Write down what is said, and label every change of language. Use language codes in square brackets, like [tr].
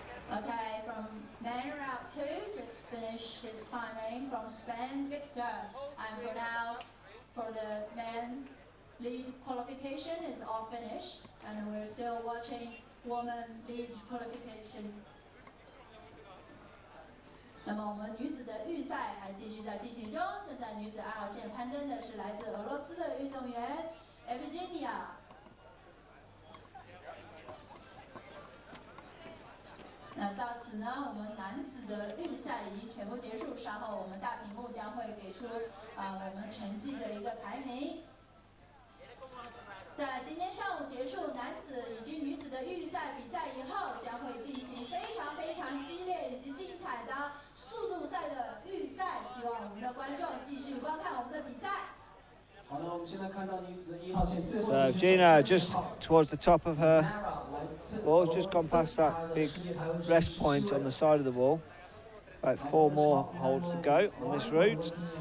[en] Okay, from man route 2, just finished his climbing from Spain, Victor. And for now, for the man lead qualification is all finished, and we're still watching woman lead qualification. [zh] 那么我们女子的预赛还继续在进行中，正在女子2号线攀登的是来自俄罗斯的运动员 Evgenia。那到此呢，我们男子的预赛已经全部结束，稍后我们大屏幕将会给出我们成绩的一个排名。在今天上午结束男子以及女子的预赛比赛以后，将会进行非常非常激烈以及精彩的速度赛的预赛，希望我们的观众继续观看我们的比赛。好的，我们现在看到女子1号线最后 [en] So Gina just towards the top of her wall, just gone past that big rest point on the side of the wall. About 4 more holes to go on this route.